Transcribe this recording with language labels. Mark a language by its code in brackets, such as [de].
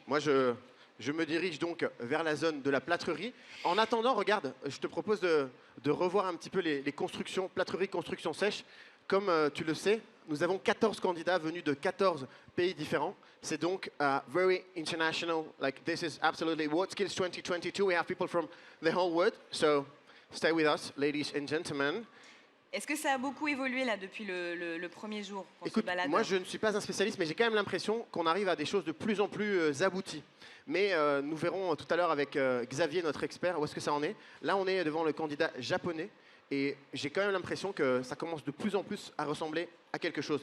[fr] Moi, je me dirige donc vers la zone de la plâtrerie. En attendant, regarde, je te propose de revoir un petit peu les constructions, plâtrerie, construction sèche. Comme tu le sais, nous avons 14 candidats venus de 14 pays différents. C'est donc [en] very international. Like, this is absolutely WorldSkills 2022. We have people from the whole world. So, stay with us, ladies and gentlemen. [fr] Est-ce que ça a beaucoup évolué là depuis le premier jour qu'on se Écoute, balade? moi je ne suis pas un spécialiste, mais j'ai quand même l'impression qu'on arrive à des choses de plus en plus abouties. Mais nous verrons tout à l'heure avec Xavier, notre expert, où est-ce que ça en est. Là, on est devant le candidat japonais, et j'ai quand même l'impression que ça commence de plus en plus à ressembler à quelque chose.